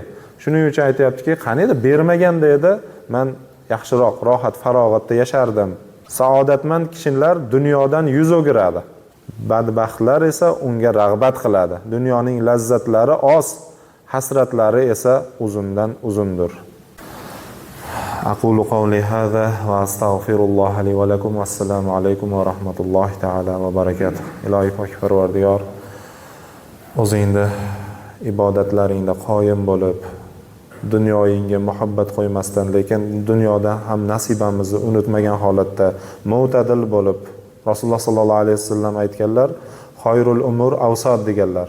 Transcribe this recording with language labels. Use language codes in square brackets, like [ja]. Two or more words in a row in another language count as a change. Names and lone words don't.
[uz] Shuning uchun aytayaptiki, qaniydi bermaganda edi, men yaxshiroq, rohat, farog'atda yashardim. Saodatmand kishilar dunyodan yuz o'giradi. Badbaxtlar esa unga rag'bat qiladi. Dunyoning lazzatlari oz, hasratlari esa uzundan uzundir. [ar] أقول قولي هذا وأستغفر الله لي ولكم. السلام عليكم ورحمة الله تعالى وبركاته. [uz] Ilohiy pok Parvardigor, o'zingda ibodatlaringda qoyim bo'lib, dunyoyingga muhabbat qo'ymasdan, lekin dunyoda ham nasibamizni unutmagan holatda mo'tadil bo'lib, Rasululloh [ar] صلى الله عليه وسلم [uz] aytganlar, [ar] خير الأمور أوسط [uz] deganlar.